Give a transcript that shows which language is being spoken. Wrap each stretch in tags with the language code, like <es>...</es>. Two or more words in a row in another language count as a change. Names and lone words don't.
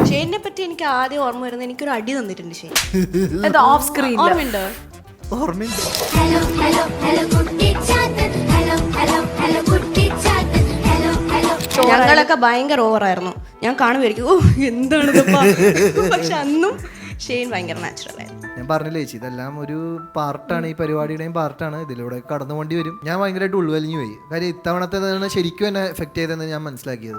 <ml>ഷെയ്നെ പറ്റി എനിക്ക് ആദ്യം ഓർമ്മ വരുന്നത് എനിക്കൊരു അടി തന്നിട്ടുണ്ട് ഷെയ്ൻ.</ml> <en>off screen</en> <ml>ഓർമ്മയുണ്ടോ? ഓർമ്മയുണ്ട്.</ml> <en>Hello, hello, hello, കുട്ടിച്ചാത്തൻ. Hello, hello, hello, കുട്ടിച്ചാത്തൻ. Hello, hello.</en> <ml>ഞങ്ങളൊക്കെ ഭയങ്കര ഓവറായിരുന്നു. ഞാൻ കാണുമായിരിക്കും ഓ എന്താണ് പക്ഷെ അന്നും ഷെയ്ൻ ഭയങ്കര നാച്ചുറൽ ആയിരുന്നു. ഞാൻ പറഞ്ഞില്ലേ ചേച്ചി, ഇതെല്ലാം ഒരു പാർട്ടാണ്, ഈ പരിപാടിയുടെയും പാർട്ടാണ്. ഇതിലൂടെ കടന്നു പോണ്ടി വരും. ഞാൻ ഭയങ്കരമായിട്ട് ഉൾവലിഞ്ഞു പോയി. കാര്യം ഇത്തവണത്തേതാണ് ശരിക്കും എന്നെ എഫക്റ്റ് ചെയ്തതെന്ന് ഞാൻ മനസ്സിലാക്കിയത്.</ml>